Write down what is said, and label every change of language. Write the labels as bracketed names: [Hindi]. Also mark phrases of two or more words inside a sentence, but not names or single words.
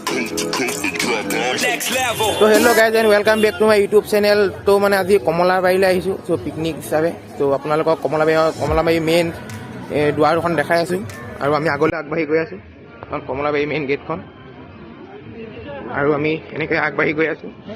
[English] So hello guys and welcome back to my YouTube channel. [Hindi] तो मैंने आज [Assamese] कमलाबाৰীলৈ আহিছোঁ so পিকনিক হিচাপে তো আপোনালোকক কমলাবাৰী মেইন দুৱাৰখন দেখাই আছোঁ আৰু আমি আগলৈ আগবাঢ়ি গৈ আছোঁ কাৰণ কমলাবাৰী [English] main gate [Assamese] আৰু আমি এনেকৈ আগবাঢ়ি গৈ আছোঁ